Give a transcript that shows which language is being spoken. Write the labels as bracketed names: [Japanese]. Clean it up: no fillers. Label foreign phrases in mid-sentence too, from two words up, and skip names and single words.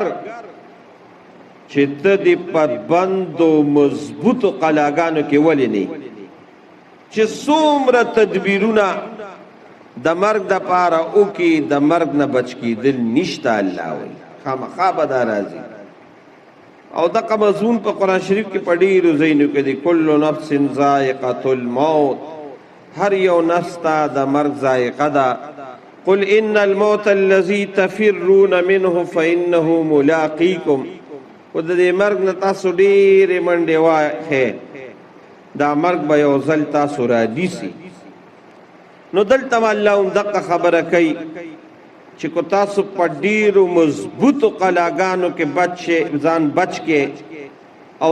[Pashto] چې ته د پابندو مضبوطو قلاګانو کې ولې نه چې څومره تدبیرونه د مرګ د پاره او کې د مرګ نه بچ کېدل نشته الله وی خامخا به دا راځي او دغه مضمون په قرآن شریف کې په ډېرو ځایونو کې دی [Arabic] کل نفس ذائقة الموت [Pashto] هر یو نفس ته د مرګ ذائقه ده [Arabic] قل ان الموت الذي تفرون منه فانه ملاقيكم [Pashto] و د دې مرګ نه تاسو ډېرې منډې وایې دا مرګ به یو ځل تاسو را نیسي نو دلته الله هم دغه خبره کوي چې کو تاسو په ډېرو مضبوطو قلاګانو کې ځان بچ کې او